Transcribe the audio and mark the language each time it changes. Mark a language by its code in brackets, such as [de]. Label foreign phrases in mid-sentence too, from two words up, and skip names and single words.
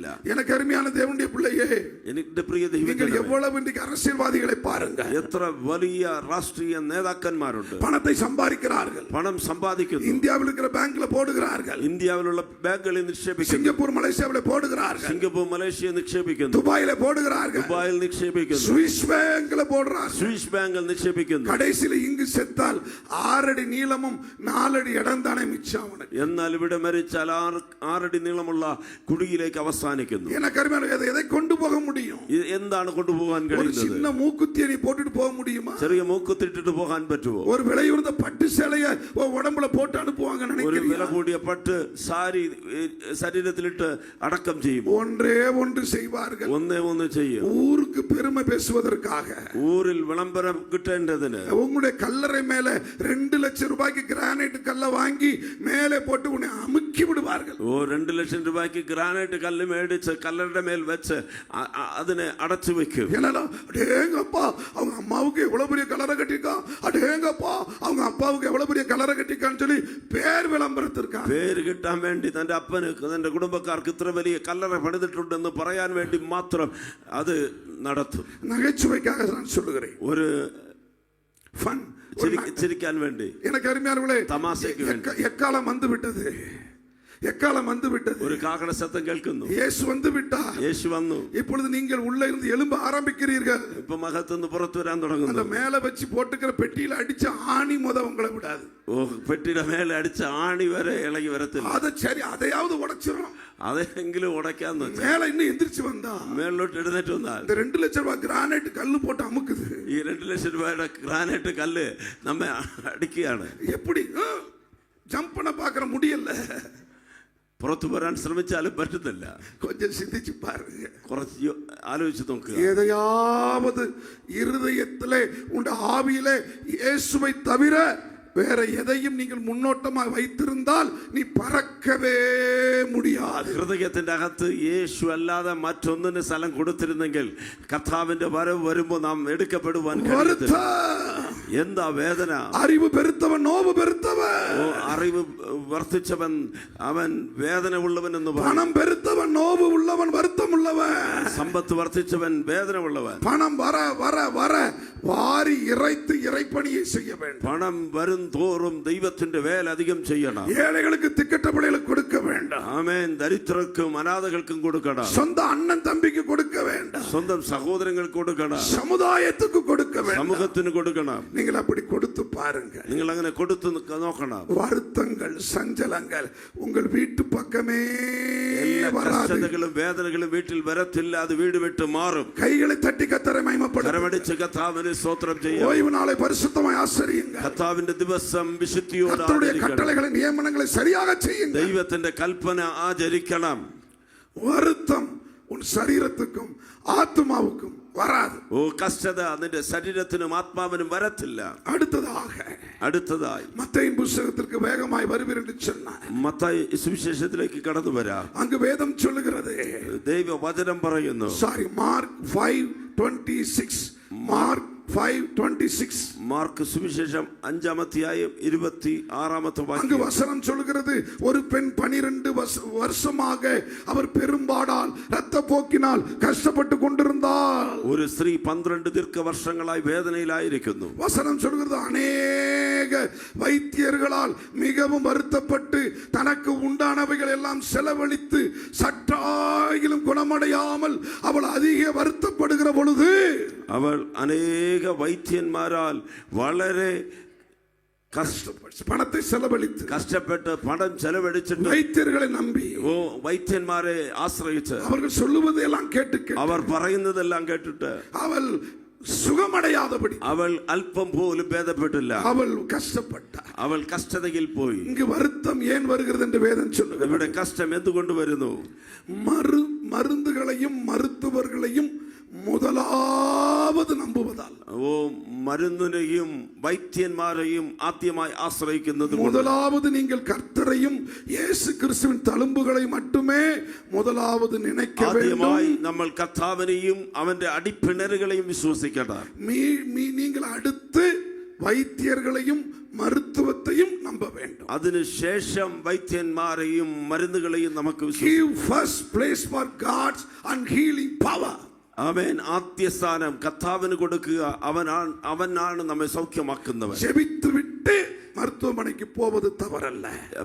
[ta] எனக்கு அருமையான தேவனுடைய பிள்ளையே, [ml] എന്റെ പ്രിയ [ta] நீங்கள் [ml] ദൈവജനമേ, [ta] எவ்வளவு இன்றைக்கு அரசியல்வாதிகளை பாருங்க, [ml] എത്ര വലിയ രാഷ്ട്രീയ നേതാക്കന്മാരുണ്ട്, [ta] பணத்தை சம்பாதிக்கிறார்கள், [ml] പണം സമ്പാദിക്കുന്നു, [ta] இந்தியாவில் இருக்கிற பேங்க்ல போடுகிறார்கள், [ml] ഇന്ത്യയിലുള്ള ബാങ്കുകളിൽ നിക്ഷേപിക്കുന്നു, [ta] சிங்கப்பூர் மலேசியாவில் போடுகிறார்கள், [ml] സിംഗപ്പൂർ മലേഷ്യ നിക്ഷേപിക്കുന്നു, [ta] துபாயில போடுகிறார்கள், [ml] ദുബായിൽ നിക്ഷേപിക്കുന്നു, [ta] சுவிஸ் பேங்க்ல போடுறார்கள். [ml] സ്വിസ് ബാങ്കിൽ നിക്ഷേപിക്കുന്നു. [ta] கடைசியில் இங்கு செத்தால் 6 அடி நீளமும் 4 അടി ഇടം தானே மிச்சம் அவனுக்கு. [ml] എന്നാൽ ഇവിടെ മരിച്ചാൽ 6 അടി നീളമുള്ള കുഴിയിലേക്ക് അവസാനിക്കുന്നു. [ta] எனக்கு அருமையான எதை கொண்டு போக முடியும்? [ml] എന്താണ് കൊണ്ടുപോകാൻ [ta] ஒரு [ml] കഴിയുന്നത്? [ta] சின்ன மூக்குத்தியை நீ போட்டுட்டு போக முடியுமா? [ml] ചെറിയ മൂക്കുത്തിട്ടിട്ട് പോകാൻ പറ്റുമോ? [ta] ஒரு விலையுறந்த பட்டு சேலையை உடம்புல போட்டு அனுப்புவாங்க [ml] ഒരു [ta] நினைக்கிறீங்க? [ml] വില കൂടിയ പട്ട് സാരി ശരീരത്തിലിട്ട് അടക്കം ചെയ്യും. [ta] ஒன்றே ஒன்று செய்வார்கள். [ml] ഒന്നേ ഒന്ന് ചെയ്യും. [ta] ஊருக்கு பெருமை பேசுவதற்காக, [ml] ഊരിൽ വിളംബരം കിട്ടേണ്ടതിന് [ta] உங்களுடைய கல்லறை மேல 2 லட்சம் ரூபாய்க்கு கிரானைட் கல்லை வாங்கி மேலே போட்டு உன்னை அமுக்கி விடுவார்கள். [ml] 2 ലക്ഷം രൂപയ്ക്ക് ഗ്രാനൈറ്റ് കല്ല് മേടിച്ച് കല്ലറുടെ മേൽ വെച്ച് അതിനെ അടച്ചു വെക്കും. [ta] என்னடா அடேங்கப்பா அவங்க அம்மாவுக்கு எவ்வளவு பெரிய கலரை கட்டிருக்கான், அடேங்கப்பா அவங்க அப்பாவுக்கு எவ்வளவு பெரிய கலரை கட்டிருக்கான்னு சொல்லி பேர் விளம்பரத்திற்காக, [ml] പേര് കിട്ടാൻ വേണ്ടി തന്റെ അപ്പന് തന്റെ കുടുംബക്കാർക്ക് ഇത്ര വലിയ കല്ലറ പണിതിട്ടുണ്ടെന്ന് പറയാൻ വേണ്ടി മാത്രം അത് നടത്തും. [ta] நகைச்சுவைக்காக நான் சொல்லுகிறேன். [ml] ഒരു [ta] ஃபன், [ml] ചിരിക്കാൻ വേണ്ടി, [ta] எனக்கு அருமையானவர்களே, [ml] തമാശയ്ക്ക് വേണ്ടി. [ta] எக்காலம் வந்து விட்டது, எக்காலம் வந்து விட்டது. [ml] ഒരു കാഹള ശബ്ദം കേൾക്കുന്നു. [ta] இயேசு வந்து விட்டார். [ml] യേശു വന്നു. [ta] இப்பொழுது நீங்கள் உள்ள இருந்து எழும்ப ஆரம்பிக்கிறீர்கள். [ml] ഇപ്പൊ മഹത്തുനിന്ന് പുറത്തു വരാൻ [ta] அந்த [ml] തുടങ്ങുന്നു. [ta] மேல வச்சு போட்டுக்கிற பெட்டியில அடிச்ச ஆணி உங்களை விடாது. [ml] പെട്ടിയുടെ മേലെ അടിച്ച ആണി വരെ ഇളകി വരത്തില്ല. [ta] அதை சரி அதையாவது உடைச்சிடும், [ml] അതെങ്കിലും ഉടയ്ക്കാന്ന് വെച്ചാൽ [ta] மேல இன்னும் எந்திரிச்சு வந்தா [ml] മേളിലോട്ട് എഴുന്നേറ്റ് വന്നാൽ [ta] இந்த 2 ലட்சം ரூபாய் கிரானைட் கல்லு போட்டு அமுக்குது. [ml] ഈ 2 ലക്ഷം രൂപയുടെ ഗ്രാനൈറ്റ് കല്ല് നമ്മെ അടിക്കുകയാണ്. [ta] எப்படி ஜம்ப் பண்ண பாக்குற முடியல, [ml] പുറത്തു വരാൻ ശ്രമിച്ചാലും പറ്റുന്നില്ല. [ta] கொஞ்சம் சிந்திச்சு பாருங்க, [ml] കുറച്ച് ആലോചിച്ച് നോക്കുക. [ta] எதையாவது இருதயத்திலே உண்ட ஆவியிலே இயேசுவை தவிர வேற எதையும் நீங்கள் முன்னோட்டமாக வைத்திருந்தால் நீ பறக்கவே முடியாது. [ml] ഹൃദയത്തിന്റെ അകത്ത് യേശു അല്ലാതെ മറ്റൊന്നിന് സ്ഥലം കൊടുത്തിരുന്നെങ്കിൽ കർത്താവിന്റെ വരവ് വരുമ്പോൾ നാം എടുക്കപ്പെടുവാൻ കഴിയത്തില്ല. എന്താ വേദന! അറിവ് പെരുത്തവൻ നോവ് പെരുത്തവൻ, അറിവ് വർദ്ധിച്ചവൻ അവൻ വേദന ഉള്ളവൻ എന്ന് പറയും. പണം പെരുത്തവൻ നോവ് ഉള്ളവൻ வருத்தமுள்ளவன், സമ്പത്ത് വർദ്ധിച്ചവൻ വേദന ഉള്ളവൻ. [ta] பணம் வர வர வர வாரி இறைத்து இறைப்பணியை செய்ய வேண்டும். [ml] പണം വരും തോറും ദൈവത്തിന്റെ വേല അധികം ചെയ്യണം. [ta] ஏழைகளுக்கு திக்கட்டப்படைகளுக்கு கொடுக்க வேண்டாம். [ml] ആമേൻ. ദരിദ്രർക്കും അനാഥകൾക്കും കൊടുക്കണം. [ta] சொந்த அண்ணன் தம்பிக்கு கொடுக்க வேண்டாம். [ml] സ്വന്തം സഹോദരങ്ങൾക്ക് കൊടുക്കണം. [ta] சமுதாயத்துக்கு கொடுக்க வேண்டாம். [ml] സമൂഹത്തിന് കൊടുക്കണം. [ta] நீங்கள் அப்படி கொடுத்து பாருங்க. [ml] നിങ്ങൾ അങ്ങനെ കൊടുത്തു നോക്കണം. [ta] வருத்தங்கள் சஞ்சலங்கள் உங்கள் வீட்டு பக்கமே [ml] എല്ലാ [ta] வராது. [ml] കഷ്ടതകളും വേദനകളും വീട്ടിൽ വരത്തില്ല. അത് വീട് വിട്ട് മാറും. [ta] கைகளை தட்டி கர்த்தரை மகிமைப்படுத்துங்கள். [ml] കരമടിച്ച് കർത്താവിനെ സ്തോത്രം ചെയ്യാം. [ta] ஓய்வு நாளை பரிசுத்தமாய் ஆசரியுங்கள். [ml] കർത്താവിന്റെ ദിവസം വിശുദ്ധിയോടെ [ta] கர்த்தருடைய [ml] ആചരിക്കണം. [ta] கட்டளைகளை நியமனங்களை சரியாக செய்யுங்கள். [ml] ദൈവത്തിന്റെ കൽപ്പന ആചരിക്കണം. [ta] வருத்தம் உன் சரீரத்துக்கும் ஆத்மாவுக்கும் வராது. [ml] കഷ്ടത നിന്റെ ശരീരത്തിനും ആത്മാവിനും വരത്തില്ല. അടുത്തതായി [ta] மத்தேயு புத்தகத்திற்கு வேகமாய் வருவீர் என்று சொன்னார். [ml] മത്തായി സുവിശേഷത്തിലേക്ക് കടന്നു വരാം. [ta] அங்கு வேதம் சொல்லுகிறது, [ml] ദൈവവചനം പറയുന്നു. [ta] மார்க் 5:26, மார்க் 5:26, [ml] മാർക്ക് സുവിശേഷം 5-ാം അധ്യായം 26-ാമത്തെ [ta] அங்கு [ml] വാക്യം. [ta] வசனம் சொல்லுகிறது, ஒரு பெண் 12 வருஷமாக அவர் பெரும்பாடால் இரத்த போக்கினால் கஷ்டப்பட்டு கொண்டிருந்தாள். [ml] ഒരു സ്ത്രീ 12 ദീർഘവർഷങ്ങളായി വേദനയിലായിരിക്കുന്നു. [ta] வசனம் சொல்கிறது, அநேக வைத்தியர்களால் மிகவும் வருத்தப்பட்டு தனக்கு உண்டானவைகள் எல்லாம் செலவழித்து சற்றாயிலும் குணமடையாமல் அவள் அதிக வருத்தப்படுகிற பொழுது, [ml] അവൾ അനേക വൈദ്യന്മാരാൽ വളരെ [ta] பணத்தை செலவழித்து [ml] കഷ്ടപ്പെട്ട് പണം ചെലവഴിച്ചിട്ട് [ta] வைத்தியர்களை நம்பி [ml] വൈദ്യന്മാരെ ആശ്രയിച്ച് [ta] அவர்கள் சொல்லுவதையெல்லாம் கேட்டு [ml] അവർ പറയുന്നതെല്ലാം കേട്ടിട്ട് அவள் സുഖമടയാതപടി അവൾ അല്പം പോലും ഭേദപ്പെട്ടില്ല. അവൾ കഷ്ടപ്പെട്ടാൾ. അവൾ കഷ്ടതയിൽ പോയി. [ta] இங்கு வருத்தம் ஏன் வருகிறது என்று வேதம் சொல்லுகிறது. [ml] ഇവിടെ കഷ്ടം എന്തുകൊണ്ട് വരുന്നു? [ta] மருந்துகளையும் மருத்துவர்களையும் முதலாவது நம்புவதால், [ml] മരുന്നിനെയും വൈദ്യന്മാരെയും ആദ്യമായി ആശ്രയിക്കുന്നത് [ta] முதலாவது நீங்கள் கர்த்தரையும் இயேசு கிறிஸ்துவின் தழும்புகளை மட்டுமே முதலாவது நினைக்க வேண்டும். [ml] നമ്മൾ കർത്താവിനെയും അവന്റെ അടിപ്പിണറുകളെയും വിശ്വസിക്കണം. [ta] நீங்கள் அடுத்து வைத்தியர்களையும் மருத்துவத்தையும் நம்ப வேண்டும். [ml] അതിനുശേഷം വൈദ്യന്മാരെയും മരുന്നുകളെയും നമുക്ക് [en] Give first place for God's healing power. [ml] ആമേൻ. ആദ്യ സ്ഥാനം കർത്താവിന് കൊടുക്കുക. അവനാണ് നമ്മെ സൗഖ്യമാക്കുന്നവൻ. [ta] ஜெபிச்சு விட்டு மருத்துவமனைக்கு போவது தவறல்ல.